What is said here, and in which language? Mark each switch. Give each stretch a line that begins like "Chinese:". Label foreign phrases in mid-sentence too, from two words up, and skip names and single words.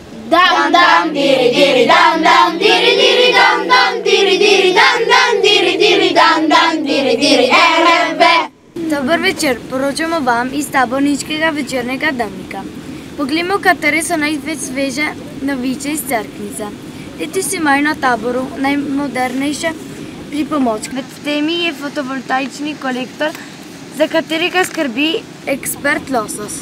Slovenian: Dam dam diri diri dam dam diri diri dam dam diri diri dam dam diri diri dam dam diri diri RFB. Dober večer, poročamo vam iz taborniškega večernega dnevnika. Poglejmo, katere so največ sveže novice iz Cerknice. Letos imajo na taboru najmodernejše pripomočke. Med temi je fotovoltaični kolektor, za katerega skrbi ekspert Losos.